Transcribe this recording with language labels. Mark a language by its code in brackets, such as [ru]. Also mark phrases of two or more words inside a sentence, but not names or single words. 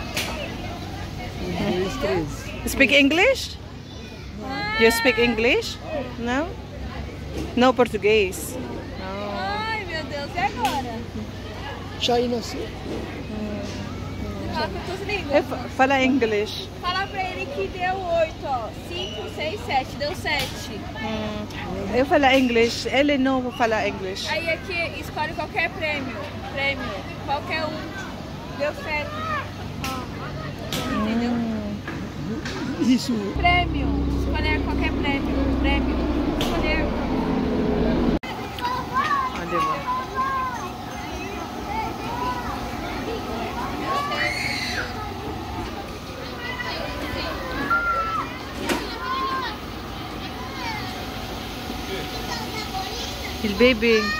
[en] 3. Speak English? You speak English? [pt] Não? Não português? Ai, meu Deus, e agora? Chai nasci. Fala com as línguas. Fala inglês. Fala pra ele que deu 8, ó. 5, 6, 7. Deu 7. Eu falo inglês. Ele não fala inglês. Aí aqui, escolhe qualquer prêmio. Qualquer um. Deu 7. Entendeu? Isso. Prêmio. Escolher qualquer prêmio. Escolher. Ah, diba? Il baby.